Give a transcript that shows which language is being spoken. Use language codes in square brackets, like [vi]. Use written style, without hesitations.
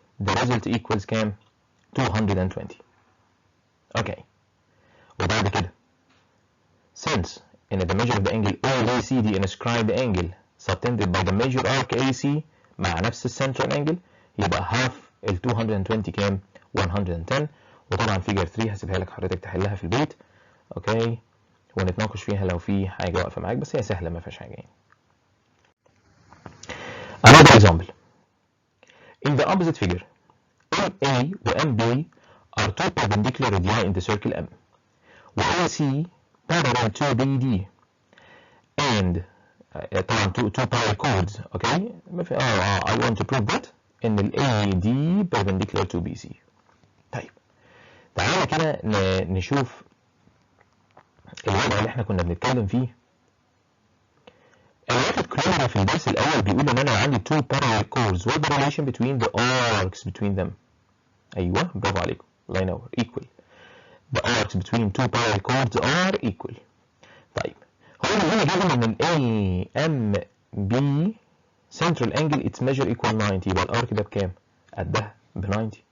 [en] the result equals [ar] كام؟ [en] 220. okay. [ar] وبعد كده [en] since in the measure of the angle ABC [ar] دي [en] inscribed angle subtended by the major arc AC [ar] مع نفس السنترال [en] angle، [ar] يبقى [en] half ال 220 [ar] كام؟ [en] 110. [ar] وطبعا فيجر 3 هسيبها لك حضرتك تحلها في البيت. اوكي، ونتناقش فيها لو في حاجه واقفه معاك، بس هي سهله ما فيهاش حاجه يعني. [en] another example in the opposite figure MA و MB are two perpendicular radii in the circle M و AC parallel to BD and طبعا two parallel chords. okay. I want to prove that [ar] ان ال [en] AD perpendicular to BC. [ar] طيب تعالى كده نشوف الوضع اللي احنا كنا بنتكلم فيه. الواحد كلنا في الدرس الاول بيقول ان انا عندي [en] two parallel chords. what the relation between the arcs between them؟ [ar] ايوه برافو عليكم، الله ينور. [en] equal. the arcs between two parallel chords are equal. [ar] طيب هو هنا جايب ان ال AMB [en] central angle its measure equal 90، [ar] يبقى الارك ده بكام؟ قدها ب 90.